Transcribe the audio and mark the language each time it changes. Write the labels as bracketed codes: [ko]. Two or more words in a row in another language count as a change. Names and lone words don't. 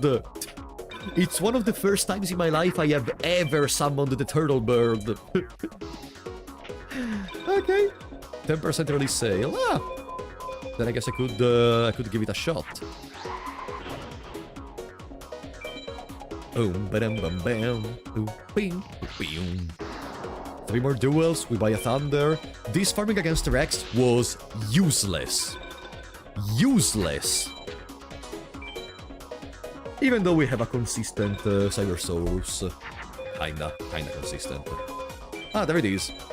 [en] It's one of the first times in my life I have ever summoned the Turtle Bird. Okay. 10% early sale. Ah! Then I guess I could give it a shot. Boom, ba-dum, bam, bam. Boom, bing, boom. 3 more duels, we buy a Thunder. This farming against Rex was useless. Useless. Even though we have a consistent Cybersaurus. Kinda consistent. Ah, there it is.